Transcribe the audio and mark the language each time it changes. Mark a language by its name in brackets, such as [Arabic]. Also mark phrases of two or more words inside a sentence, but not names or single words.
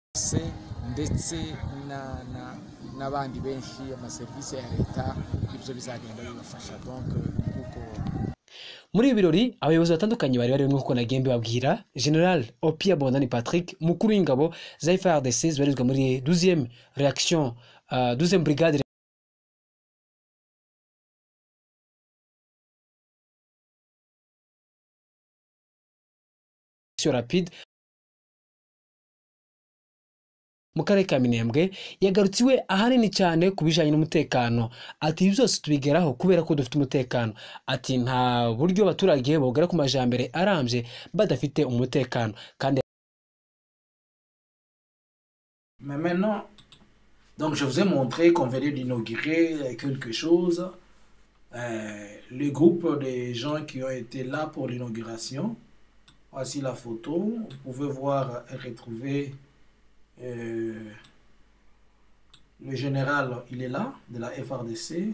[Kinyarwanda] bose ndetse n'abandi benshi amaserivisi ya leta ibyo bizagenda bibafasha donc kuko muri ibi birori abayobozi batandukanye bari bari nk'uko nagiye mbibabwira General Opia Bondani Patrick mukuru w'ingabo za FARDC zibarizwa muri [French] 12e réaction 12e brigade rapide [Kinyarwanda] mu karere ka Minembwe yagarutsiwe ahanini cyane ku bijanye n'umutekano ati ibi byose tubigeraho kubera ko dufite umutekano ati nta buryo abaturage bogera ku majambere arambye badafite umutekano kandi. [French] Mais maintenant, donc je vous ai montré qu'on venait d'inaugurer quelque chose. Le groupe des gens qui ont été là pour l'inauguration. Voici la photo. Vous pouvez voir et retrouver le général, il est là, de la FARDC.